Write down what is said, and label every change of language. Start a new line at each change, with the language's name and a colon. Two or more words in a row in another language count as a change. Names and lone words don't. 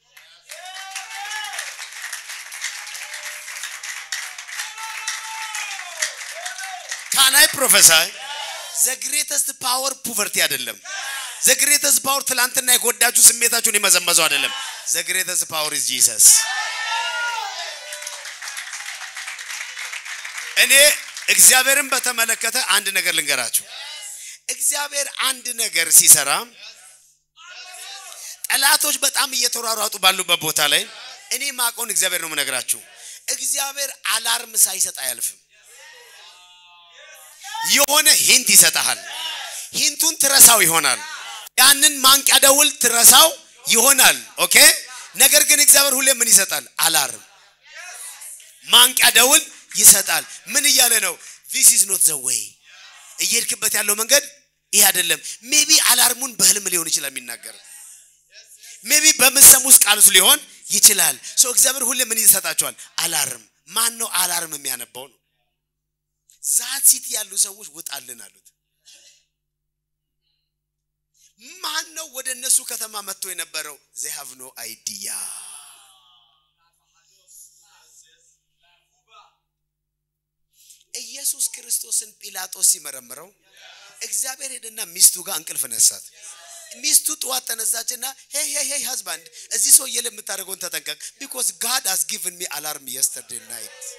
English: Can I prophesy the greatest power poverty አይደለም the greatest power
Amharic: ትላንትና የጎዳችሁ ስሜታችሁን የመዘመዘው አይደለም
English: the greatest power is Jesus
Amharic: እኔ እግዚአብሔርን በተመለከተ አንድ ነገር ልንገራችሁ እግዚአብሔር አንድ ነገር ሲሰራ ጠላቶች በጣም እየተሯሯጡ ባሉበት ቦታ ላይ እኔ ማቆን እግዚአብሔር ነው መነግራችሁ እግዚአብሔር አላርም ሳይሰጥ አያልፍም የሆነ ሂንት ይሰጣል ሂንቱን ትረሳው ይሆናል ያንን ማንቂያ ደውል ትረሳው ይሆናል ኦኬ ነገር ግን እግዚአብሔር ሁሌ ምን ይሰጣል አላርም ማንቂያ ደውል ይሰጣል ምን ይያለ ነው
English: this is not the way
Amharic: እየሄድክበት ያለው መንገድ ይሄ አይደለም ሜቢ አላርሙን በህልም ሊሆን ይችላል የሚናገር ሜቢ በመሰሙስ ቃልስ ሊሆን ይችላል ሶ እግዚአብሔር ሁሌ ምን ይሰጣቸዋል አላርም ማን ነው አላርም የሚያነባው ነው
English: that city
Amharic: ያሉ ሰዎች ወጣልን አሉት ማን ነው ወደ እነሱ ከተማ መጥቶ የነበረው
English: they have no idea
Amharic: ኢየሱስ ክርስቶስን ጲላጦስ ሲመረምረው እግዚአብሔር ሄደና ሚስቱ ጋር እንቅልፍ ነሳት ሚስቱ ጧት ተነሳችና
English: hey husband
Amharic: እዚህ ሰው የለምታረገውን ተጠንቀቅ
English: because God has given me alarm yesterday night